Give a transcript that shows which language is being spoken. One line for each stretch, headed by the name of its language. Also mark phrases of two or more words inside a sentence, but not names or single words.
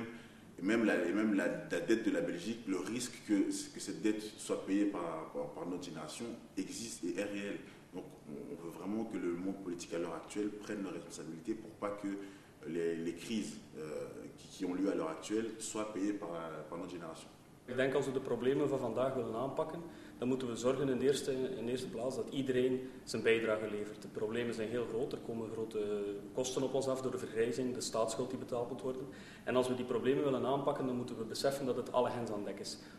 French: Et même la dette de la Belgique, le risque que cette dette soit payée par notre génération existe et est réel. Donc on veut vraiment que le monde politique à l'heure actuelle prenne leurs responsabilités pour pas que les crises qui ont lieu à l'heure actuelle soient payées par notre génération.
Dutch: Ik denk als we de problemen van vandaag willen aanpakken, dan moeten we zorgen in de eerste plaats dat iedereen zijn bijdrage levert. De problemen zijn heel groot, er komen grote kosten op ons af door de vergrijzing, de staatsschuld die betaald moet worden. En als we die problemen willen aanpakken, dan moeten we beseffen dat het alle hens aan dek is.